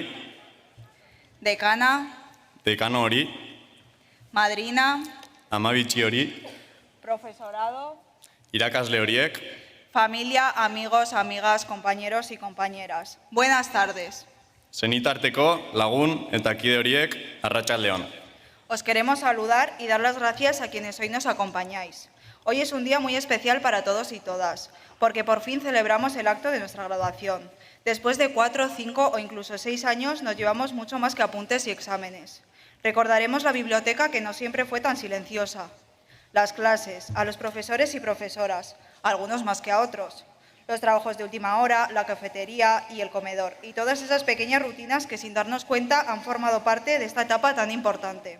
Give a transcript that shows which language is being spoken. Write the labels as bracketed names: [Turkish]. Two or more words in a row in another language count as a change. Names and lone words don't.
[Spanish] Decana. [Basque] dekano hori, [Spanish] Madrina. [Basque] amabitxi hori, [Spanish] Profesorado. [Basque] irakasle horiek, [Spanish] Familia, amigos, amigas, compañeros y compañeras. Buenas tardes. [Basque] senitarteko lagun eta kide horiek, arratsaldeon. [Spanish] Os queremos saludar y dar las gracias a quienes hoy nos acompañáis. Hoy es un día muy especial para todos y todas, porque por fin celebramos el acto de nuestra graduación. Después de 4, 5 o incluso 6 años nos llevamos mucho más que apuntes y exámenes. Recordaremos la biblioteca que no siempre fue tan silenciosa, las clases, a los profesores y profesoras, algunos más que a otros, los trabajos de última hora, la cafetería y el comedor, y todas esas pequeñas rutinas que sin darnos cuenta han formado parte de esta etapa tan importante.